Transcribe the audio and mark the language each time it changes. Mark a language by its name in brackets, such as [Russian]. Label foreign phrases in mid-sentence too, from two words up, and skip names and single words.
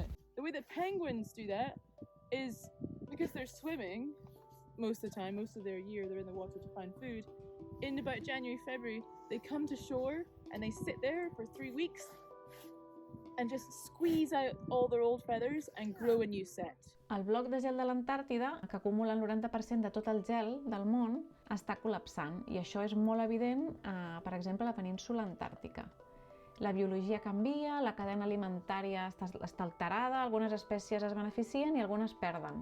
[English] The way that penguins do that is because they're swimming most of the time, most of their year they're in the water to find food. In about January, February, they come to shore and they sit there for 3 weeks and just squeeze out all their old feathers and grow a new set. [Catalan] El bloc de gel de l'Antàrtida, que acumula el 90% de tot el gel del món, està col·lapsant i això és molt evident, per exemple, a la península antàrtica. La biologia canvia, la cadena alimentària està alterada, algunes espècies es beneficien i algunes perden.